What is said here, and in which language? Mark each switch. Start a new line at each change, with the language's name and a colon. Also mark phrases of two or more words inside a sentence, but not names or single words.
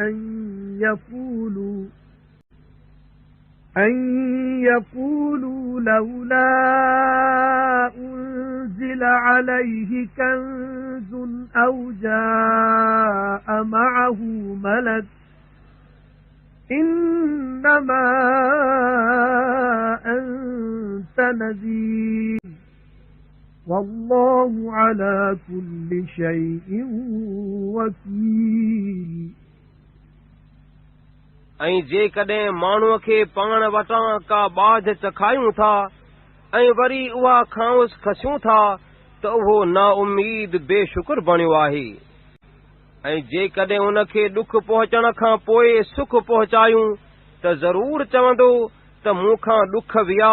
Arabic: أَن يَقُولُوا لَوْلَا أُنزِلَ عَلَيْهِ كَنزٌ أَوْ جَاءَ مَعَهُ مَلَكٌ إِنَّمَا أَنْتَ نَذِيرٌ وَاللَّهُ عَلَى كُلِّ شَيْءٍ وَكِيلٌ
Sindhi: ऐं जेकॾहिं माण्हूअ खे पाण वटां का बाध चखायूं था ऐं वरी उहा खांउसि खसियूं था त उहो नाउमीद बेशुक्र बणियो आहे। ऐं जेकॾहिं उन खे ॾुख पहुचण खां पोइ सुख पहुचायूं त ज़रूर चवंदो त मूंखां ॾुख विया।